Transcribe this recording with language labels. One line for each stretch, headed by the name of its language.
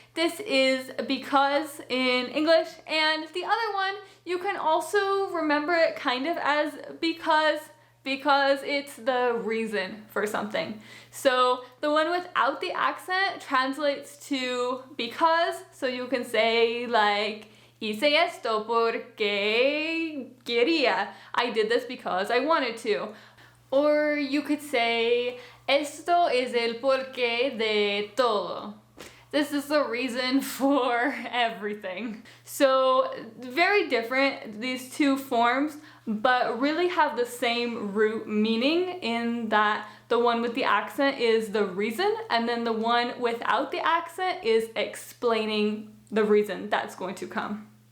English: This is because in English, and the other one, you can also remember it kind of as because it's the reason for something. So the one without the accent translates to because, so you can say like,
Spanish: hice esto porque quería.
English: I did this because I wanted to. Or you could say,
Spanish: esto es el porqué de todo.
English: This is the reason for everything. So very different, these 2 forms, but really have the same root meaning in that the one with the accent is the reason, and then the one without the accent is explaining the reason that's going to come.